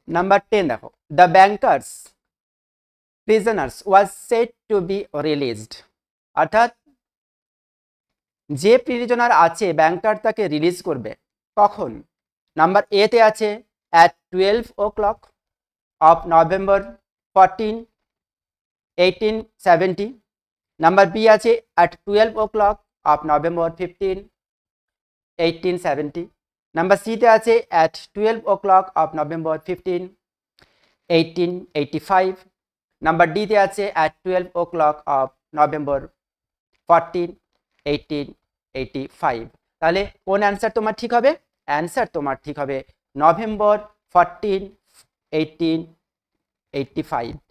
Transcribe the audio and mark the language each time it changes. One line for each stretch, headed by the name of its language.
Bangla: Number 10 দেখো,
English: the bankers prisoners was set to be released,
Bangla: অর্থাৎ যে প্রিজনার আছে ব্যাংকার তাকে রিলিজ করবে কখন। নাম্বার এ তে আছে
English: at 12 o'clock of November 14, 1870.
Bangla: Number B আছে
English: at 12 o'clock of November 15, 1870.
Bangla: Number C তে আছে
English: at 12 o'clock of November 15, 1885.
Bangla: Number D তে আছে
English: at 12 o'clock of November 14, 1885.
Bangla: তাহলে কোন অ্যান্সার তোমার ঠিক হবে, অ্যান্সার তোমার ঠিক হবে নভেম্বর 14, 1885।